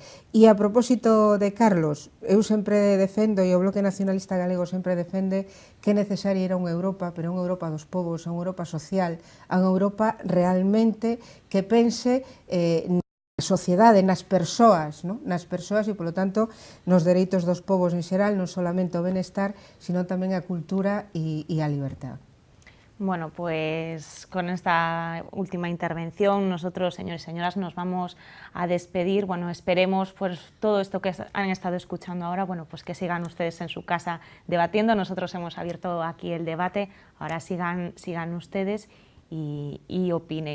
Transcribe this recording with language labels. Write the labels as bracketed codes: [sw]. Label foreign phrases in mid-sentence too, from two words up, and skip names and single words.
[gl] E a propósito de Carlos, eu sempre defendo, e o Bloque Nacionalista Galego sempre defende, que é necesaria ir a unha Europa, pero unha Europa dos povos, a unha Europa social, a unha Europa realmente que pense na sociedade, nas persoas, non? Nas persoas e, polo tanto, nos dereitos dos povos en xeral, non solamente o benestar, sino tamén a cultura e a libertad. [es] Bueno, pues con esta última intervención nosotros, señores y señoras, nos vamos a despedir. Bueno, esperemos pues todo esto que han estado escuchando ahora, bueno, pues que sigan ustedes en su casa debatiendo. Nosotros hemos abierto aquí el debate, ahora sigan ustedes y opinen.